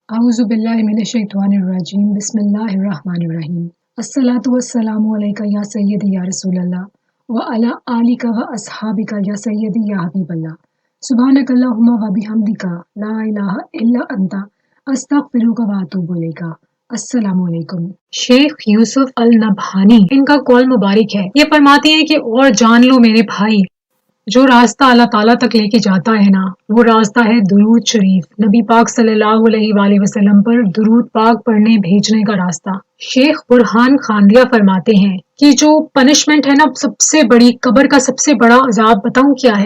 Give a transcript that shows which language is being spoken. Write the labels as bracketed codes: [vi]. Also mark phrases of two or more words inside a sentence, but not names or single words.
[ar] أعوذ بالله من الشيطان الرجيم بسم الله الرحمن الرحيم الصلاة والسلام عليك يا سيدي يا رسول الله وعلى آلك وأصحابك يا سيدي يا حبيب الله سبحانك اللهم وبحمدك لا إله إلا أنت أستغفرك وأتوب إليك. السلام عليكم. [ur] شیخ یوسف ال نبہانی انکا قول مبارک ہے. یہ فرماتے ہیں کہ اور جان لو میرے بھائی، جو راستہ اللہ تعالیٰ تک لیکے جاتا ہے نا، وہ راستہ ہے درود شریف، نبی پاک [ar] صلى الله عليه وسلم [ur] پر درود پاک پڑھنے بھیجنے کا راستہ. شیخ برہان خاندیا فرماتے ہیں کہ جو پنشمنٹ ہے نا، سب سے بڑی قبر کا سب سے بڑا عذاب بتاؤں کیا ہے?